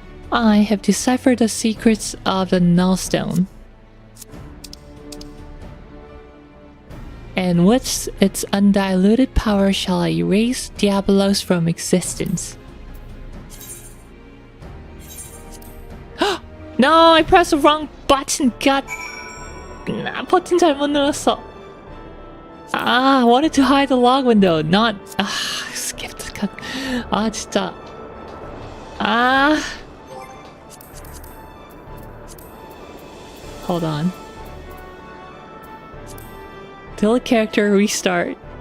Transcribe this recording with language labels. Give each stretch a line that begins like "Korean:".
English: I have deciphered the secrets of the Nullstone, and with its undiluted power shall I erase Diabolus from existence. No, I pressed the wrong button.
Korean: God, 버튼 잘못 눌렀어.
English: I wanted to hide the log window, not... skipped. God. 진짜. Hold on. Delete character, restart.